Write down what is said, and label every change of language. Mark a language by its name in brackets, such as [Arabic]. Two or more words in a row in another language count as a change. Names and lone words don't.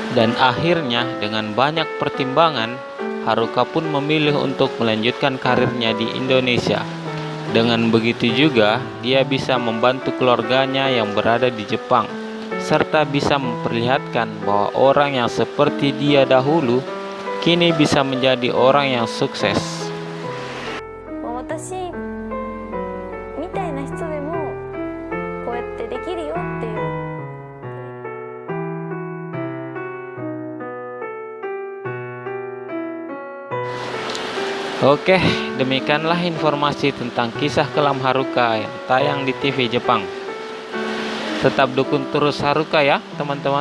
[Indonesian] Dan akhirnya dengan banyak pertimbangan, Haruka pun memilih untuk melanjutkan karirnya di Indonesia. Dengan begitu juga, dia bisa membantu keluarganya yang berada di Jepang, serta bisa memperlihatkan bahwa orang yang seperti dia dahulu kini bisa menjadi orang yang sukses. [Japanese] 私みたいな人でもこうやってできるよっていう。 [Indonesian] Oke, demikianlah informasi tentang kisah kelam Haruka yang tayang di TV Jepang. Tetap dukung terus Haruka ya teman-teman.